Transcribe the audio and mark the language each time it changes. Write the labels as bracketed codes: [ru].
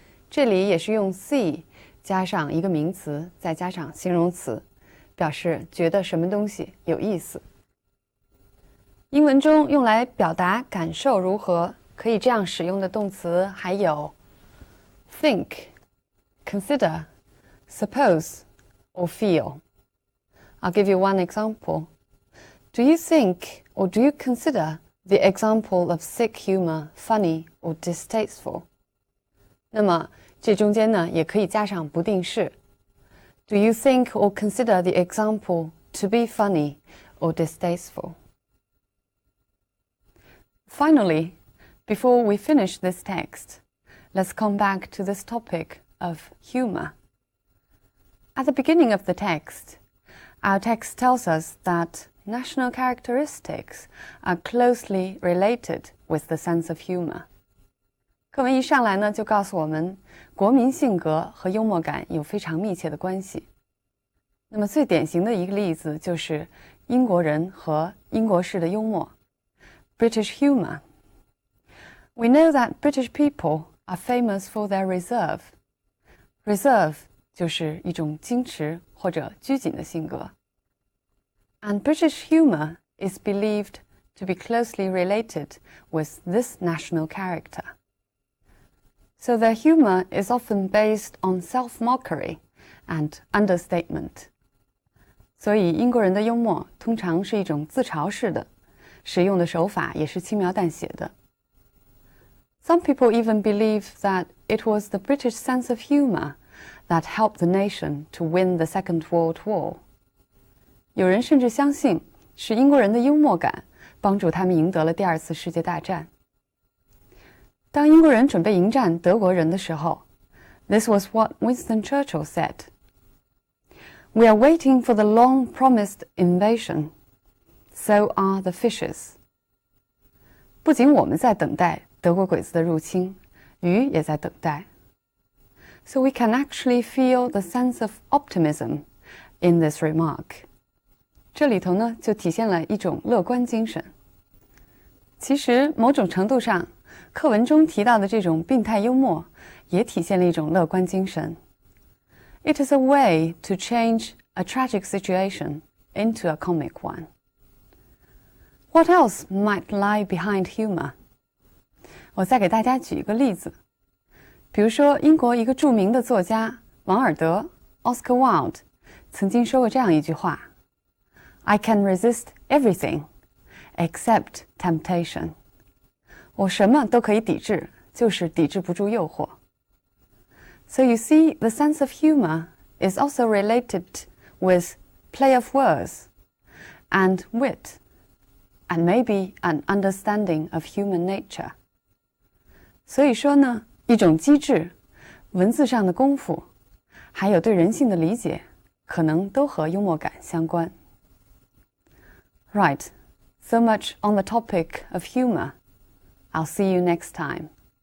[zh] 这里也是用 see 加上一个名词再加上形容词，表示觉得什么东西有意思。英文中用来表达感受如何可以这样使用的动词还有 think, consider, suppose, or feel. [en] I'll give you one example. Do you think or do you consider the example of sick humor funny or distasteful? [zh] 那么这中间呢也可以加上不定式。 [en] Do you think or consider the example to be funny or distasteful? Finally, before we finish this text, let's come back to this topic of humor. At the beginning of the text, our text tells us that national characteristics are closely related with the sense of humor. [zh] 课文一上来呢，就告诉我们，国民性格和幽默感有非常密切的关系。那么最典型的一个例子就是英国人和英国式的幽默 ，British humor. [en] We know that British people are famous for their reserve. [zh] Reserve 就是一种矜持或者拘谨的性格。 [en] And British humor is believed to be closely related with this national character. So their humor is often based on self-mockery and understatement. [zh] 所以英国人的幽默通常是一种自嘲式的，使用的手法也是轻描淡写的。 [en] Some people even believe that it was the British sense of humor that helped the nation to win the Second World War. [zh] 有人甚至相信是英国人的幽默感帮助他们赢得了第二次世界大战。当英国人准备迎战德国人的时候 ， [en] This was what Winston Churchill said. We are waiting for the long-promised invasion. So are the fishes. [zh] 不仅我们在等待德国鬼子的入侵，鱼也在等待。 [en] So we can actually feel the sense of optimism in this remark. [zh] 这里头呢，就体现了一种乐观精神。其实，某种程度上，课文中提到的这种病态幽默，也体现了一种乐观精神。 [en] It is a way to change a tragic situation into a comic one. What else might lie behind humor? [zh] 我再给大家举一个例子，比如说英国一个著名的作家王尔德 Oscar Wilde 曾经说过这样一句话 [en] I can resist everything except temptation. [zh] 我什么都可以抵制，就是抵制不住诱惑。 [en] So you see, the sense of humor is also related with play of words and wit, and maybe an understanding of human nature. [zh] 所以说呢，一种机智、文字上的功夫，还有对人性的理解，可能都和幽默感相关。 [en] Right, so much on the topic of humor. I'll see you next time.